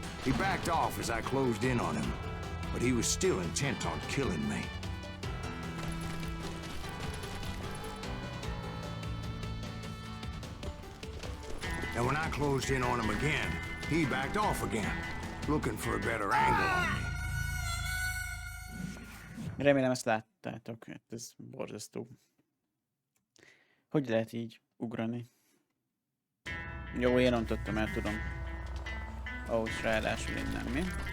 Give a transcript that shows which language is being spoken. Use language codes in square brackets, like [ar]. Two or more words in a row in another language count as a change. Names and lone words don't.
[en] He backed off as I closed in on him, but he was still intent on killing me. And when I closed in on him again, he backed off again, looking for a better angle on me. [hu] Remélem ezt láttátok, hát ez borzasztó. Hogy lehet így ugrani? Jó, én rontottam el, tudom. Ahhoz ráadásul innen, mi?